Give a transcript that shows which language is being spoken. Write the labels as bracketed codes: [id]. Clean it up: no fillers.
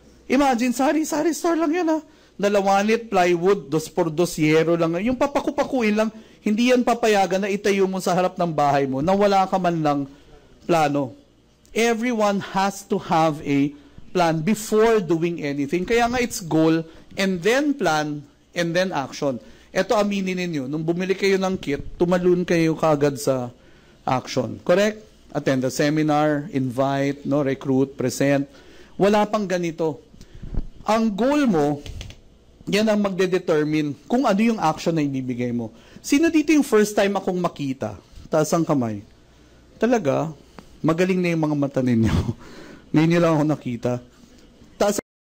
[en] Imagine, [tl] sari-sari store lang yan Dalawanit, plywood, 2x2 yero lang. Yung papaku-pakuin lang, hindi yan papayagan na itayo mo sa harap ng bahay mo na wala ka man lang plano. [en] Everyone has to have a plan before doing anything. [tl] Kaya nga [en] it's goal, and then plan, and then action. [tl] Ito aminin ninyo, nung bumili kayo ng kit, tumalun kayo kagad sa action. [en] Correct? Attend the seminar, invite, recruit, present. [tl] Wala pang ganito. Ang goal mo, yan ang magde-determine kung ano yung action na ibibigay mo. Sino dito yung first time akong makita? Taas ang kamay. Talaga, magaling na yung mga mata ninyo. Ngayon nyo lang ako nakita. Taas